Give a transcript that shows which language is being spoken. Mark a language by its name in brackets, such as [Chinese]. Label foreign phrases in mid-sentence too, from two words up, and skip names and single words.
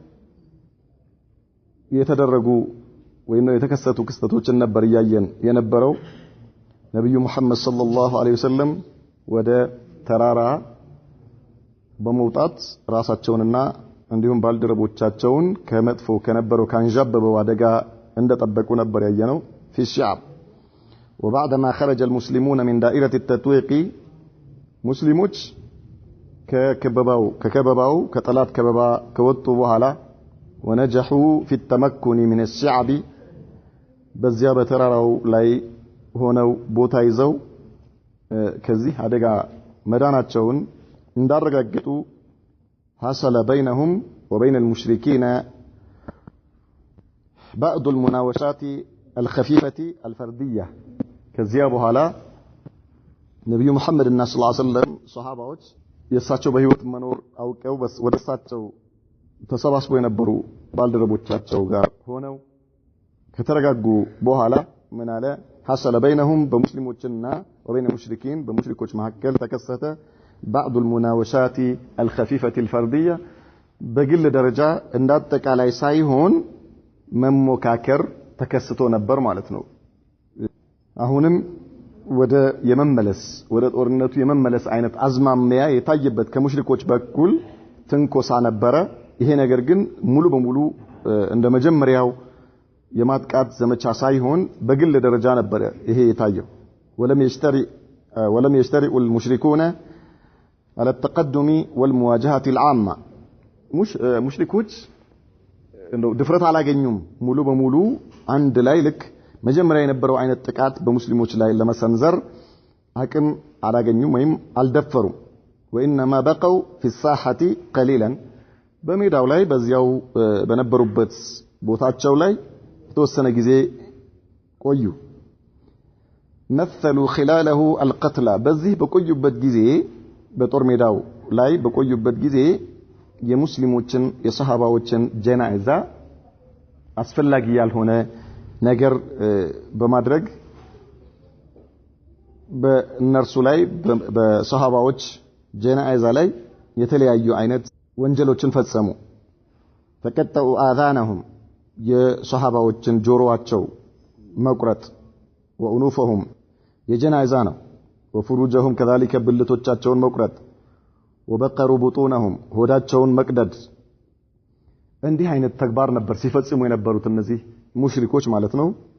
[Amharic] የተደረጉ ወይም የተከሰቱ ክስተቶችን ነበር ያየን የነበረው። ነብዩ መሐመድ [Arabic] صلى الله عليه وسلم [Amharic] ወደ ተራራ በመውጣት ራሳቸውንና እንዲሁም ባልደረቦቻቸውን ከመጥፎ ከነበረው ካንዣበበው አደጋ እንደጠበቁ ነበር ያየነው። [Arabic] في الشعب وبعدما خرج المسلمون من دائرة التتويق [Amharic] ሙስሊሞች ከከበባው ከጠላት ከበባ ከወጡ በኋላ [Arabic] ونجحوا في التمكن من الشعب [Amharic] በዚያ በተራራው ላይ ሆነው ቦታ ይዘው ከዚህ አደጋ መዳናቸውን እንዳረጋገጡ [Arabic] حصل بينهم وبين المشركين بعض المناوشات الخفيفة الفردية [Amharic] ከዚያ በኋላ ነብዩ መሐመድ [Arabic] صلى الله عليه وسلم [Amharic] ሱሐባዎች የሳቸው በህይወት መኖር አውቀው ወደሳቸው ተሰባስበው የነበሩ ባልደረቦቻቸው ጋር ሆነው ከተረጋጉ በኋላ ምን አለ [Arabic] حصل بينهم [Amharic] በሙስሊሞችና [Arabic] وبين المشركين [Amharic] በሙሽሪኮች መካከል ተከሰተ [Arabic] بعض المناوشات الخفيفة الفردية [Amharic] በግል ደረጃ እንዳጠቃላይ ሳይሆን መሞካከር ተከስቶ ነበር ማለት ነው። አሁንም ወደ ጦርነቱ የመመለስ አይነት አዝማሚያ የታየበት ከሙሽሪኮች በኩል ትንኮሳ ነበረ። ይሄ ነገር ግን ሙሉ በሙሉ እንደ መጀመሪያው የማጥቃት ዘመቻ ሳይሆን በግል ደረጃ ነበር ይሄ የታየው። [Arabic] ولم يشترئ المشركون على التقدم والمواجهة العامة [Amharic] ሙሽሪኮች እንደው ድፍረት አላገኙም ሙሉ በሙሉ አንድ ላይ ልክ መጀመሪያ የነበረው አይነት ጥቃት በሙስሊሞች ላይ ለመሰንዘር አቅም አላገኙም ወይም አልደፈሩም። [Arabic] وإنما بقوا في الساحة قليلا [Amharic] በሜዳው ላይ በዚያው በነበሩበት ቦታቸው ላይ የተወሰነ ጊዜ ቆዩ። [Arabic] مثلوا خلاله القتلى [Amharic] በዚህ በቆዩበት ጊዜ በጦር ሜዳው ላይ በቆዩበት ጊዜ የሙስሊሞችን የሰሃባዎችን ጀናዛ አስፈላጊ ያልሆነ ነገር በማድረግ በእነርሱ ላይ በሰሃባዎች ጀናዛ ላይ የተለያዩ አይነት ወንጀሎችን ፈጸሙ [Arabic] قطعوا آذانهم [Amharic] የሰሃባዎችን ጆሮአቸው መቁረጥ ወኡኑፈሁም የጀናዛ ነው [Arabic] وفروجهم كذلك [Amharic] ብልቶቻቸውን መቁረጥ [Arabic] وبقروا بطونهم [Amharic] ሆዳቸውን መቅደድ እንዲህ አይነት ተግባር ነበር ሲፈጽሙ የነበሩት እነዚህ ሙሽሪኮች ማለት ነው